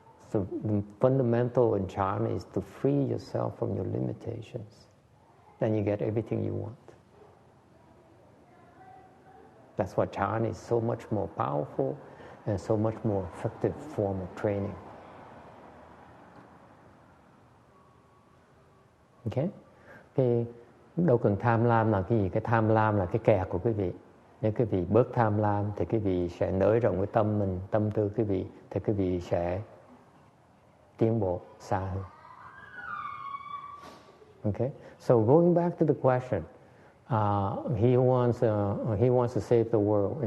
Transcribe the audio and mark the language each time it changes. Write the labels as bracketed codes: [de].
[en] So the fundamental in Chan is to free yourself from your limitations. Then you get everything you want. That's why Chan is so much more powerful and so much more effective form of training. Okay? [vi] Thì đâu cần tham lam là cái gì? Cái tham lam là cái kẹt của quý vị. Nếu quý vị bớt tham lam thì quý vị sẽ nới rộng cái tâm mình, tâm tư quý vị, thì quý vị sẽ tiến bộ xa hơn. [en] Okay? So going back to the question, he wants to save the world.